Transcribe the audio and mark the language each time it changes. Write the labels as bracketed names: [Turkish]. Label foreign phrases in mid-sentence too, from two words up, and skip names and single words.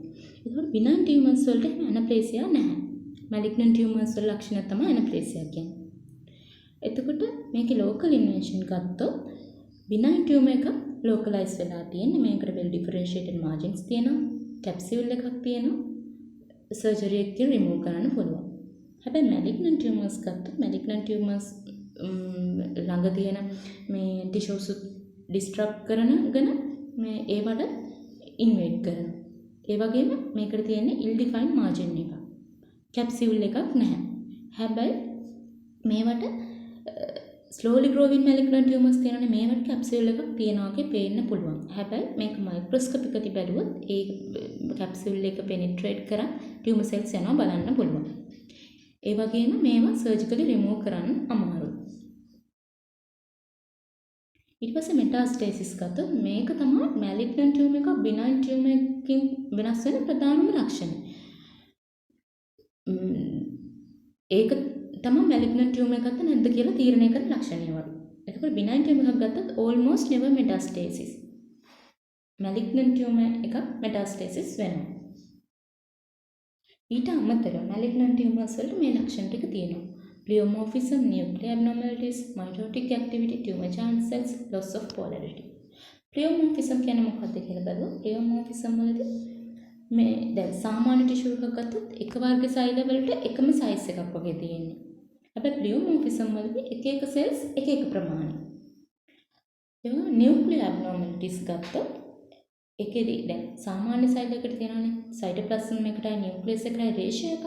[Sinhala] එතකොට [English] benign tumors [Sinhala] වලට anaplasia නැහැ. [English] malignant tumors [Sinhala] වල ලක්ෂණ තමයි anaplasia කියන්නේ. එතකොට මේකේ [English] local invasion [Sinhala] ගත්තොත් [English] benign tumor [Sinhala] එක localize වෙලා තියෙන්නේ. මේකට [English] well differentiated margins [Sinhala] තියෙනවා. capsule එකක් තියෙනවා. surgery එකකින් remove කරන්න පුළුවන්. හැබැයි [English] malignant tumors [Sinhala] ගත්තොත් [English] malignant tumors [Sinhala] ළඟ තියෙන මේ [English] tissues disrupt [Sinhala] කරනගෙන මේ ඒවට invade කරනවා. ඒ වගේම මේකට තියෙන [English] ill defined margin [Sinhala] එක. capsule එකක් නැහැ. හැබැයි මේවට [English] slowly growing malignant tumors [Sinhala] තියෙනනේ මේවට capsule එකක් තියනවා වගේ පේන්න පුළුවන්. හැබැයි මේක microscopically බැලුවොත් ඒ capsule එක penetrate කරන් [English] tumor cells [Sinhala] යනවා බලන්න පුළුවන්. ඒ වගේම මේවා [English] surgically remove [Sinhala] කරන්න අමාරුයි. ඊට පස්සේ metastasis ගත්තොත් මේක තමයි [English] malignant tumor [Sinhala] එකක් [English] benign tumor [Sinhala] එකකින් වෙනස් වෙන ප්‍රධානම ලක්ෂණ. ඒක තමයි [English] malignant tumor [Sinhala] එකක්ද නැද්ද කියලා තීරණය කරන ලක්ෂණය වගේ. එතකොට [English] benign tumor [Sinhala] එකක් ගත්තොත් [English] almost never metastasis. malignant tumor [Sinhala] එකක් metastasis වෙනවා. ඊට අමතරව [English] malignant tumors [Sinhala] වලට මේ ලක්ෂණ ටික තියෙනවා. [English] pleomorphism, nuclear abnormalities, mitotic activity, tumor giant cells, loss of polarity. [Sinhala] pleomorphism කියන්නේ මොකක්ද කියලා බලුවොත් pleomorphism වලදී මේ දැන් සාමාන්‍ය ටිෂු එකක් ගත්තොත් එක වර්ග සෛල වලට එකම සයිස් එකක් වගේ තියෙන්නේ. හැබැයි pleomorphism වලදී එක එක cells එක එක ප්‍රමාණය. ඒ වගේම [English] nuclear abnormalities [Sinhala] ගත්තොත් එකෙදි දැන් සාමාන්‍ය සෛල එකකට තියෙනවානේ සයිටෝප්ලාස්ම් එකටයි නියුක්ලියස් එකටයි රේෂියෝ එකක්.